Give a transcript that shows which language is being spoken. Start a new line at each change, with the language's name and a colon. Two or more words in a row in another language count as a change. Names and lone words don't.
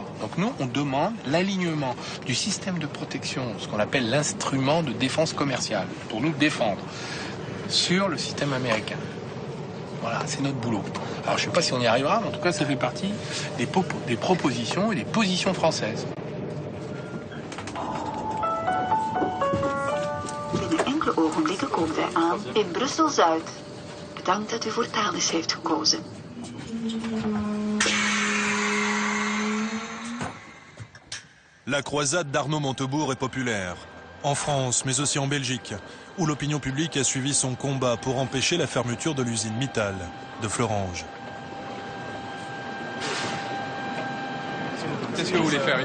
French: Donc nous, on demande l'alignement du système de protection, ce qu'on appelle l'instrument de défense commerciale, pour nous défendre, sur le système américain. Voilà, c'est notre boulot. Alors je ne sais pas si on y arrivera, mais en tout cas ça fait partie des propositions et des positions françaises.
Dutch: Binnen enkele ogenblikken komen wij aan in Brussel-Zuid. Bedankt dat u voor Thalys heeft gekozen.
French: La croisade d'Arnaud Montebourg est populaire, en France mais aussi en Belgique, où l'opinion publique a suivi son combat pour empêcher la fermeture de l'usine Mittal de Fleuranges. Qu'est-ce que vous voulez faire?